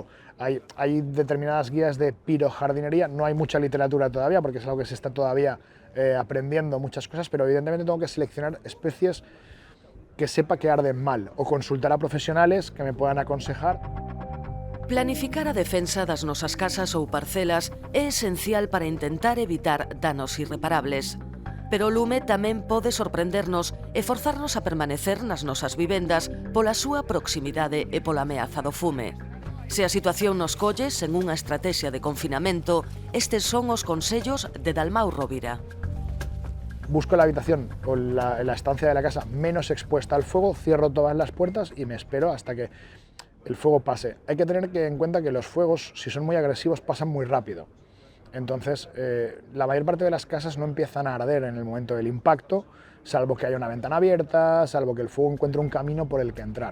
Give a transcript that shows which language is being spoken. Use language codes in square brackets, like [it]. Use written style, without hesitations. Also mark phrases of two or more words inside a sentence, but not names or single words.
[es] Hay determinadas guías de pirojardinería, no hay mucha literatura todavía porque es algo que se está todavía aprendiendo muchas cosas, pero evidentemente tengo que seleccionar especies que sepa que arden mal o consultar a profesionales que me puedan aconsejar. [gl] Planificar a defensa das nosas casas ou parcelas é esencial para intentar evitar danos irreparables. Pero o lume tamén pode sorprendernos e forzarnos a permanecer nas nosas vivendas pola súa proximidade e pola ameaza do fume. Se a situación nos colle sen unha estrategia de confinamento, estes son os consellos de Dalmau Rovira. [es] Busco la habitación o la estancia de la casa menos expuesta al fuego, cierro todas las puertas y me espero hasta que el fuego pase. Hay que tener en cuenta que los fuegos, si son muy agresivos, pasan muy rápido. Entonces, la mayor parte de las casas no empiezan a arder en el momento del impacto, salvo que haya una ventana abierta, salvo que el fuego encuentre un camino por el que entrar.